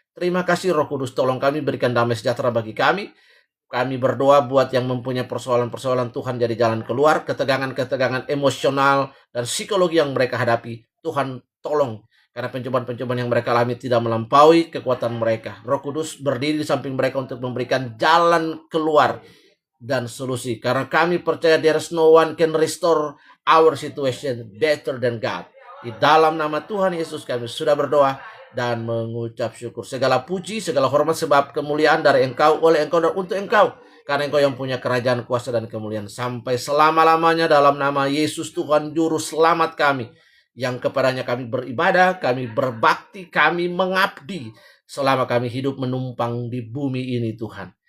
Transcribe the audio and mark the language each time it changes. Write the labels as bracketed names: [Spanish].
[Indonesian] Terima kasih Roh Kudus, tolong kami, berikan damai sejahtera bagi kami. Kami berdoa buat yang mempunyai persoalan-persoalan, Tuhan jadi jalan keluar, ketegangan-ketegangan emosional dan psikologi yang mereka hadapi. Tuhan tolong, karena pencobaan-pencobaan yang mereka alami tidak melampaui kekuatan mereka. Roh Kudus berdiri di samping mereka untuk memberikan jalan keluar dan solusi. Karena kami percaya [English] there is no one can restore our situation better than God. [Indonesian] Di dalam nama Tuhan Yesus kami sudah berdoa dan mengucap syukur. Segala puji, segala hormat sebab kemuliaan dari Engkau, oleh Engkau dan untuk Engkau. Karena Engkau yang punya kerajaan, kuasa dan kemuliaan sampai selama-lamanya, dalam nama Yesus Tuhan Juru Selamat kami. Yang kepadanya kami beribadah, kami berbakti, kami mengabdi selama kami hidup menumpang di bumi ini Tuhan.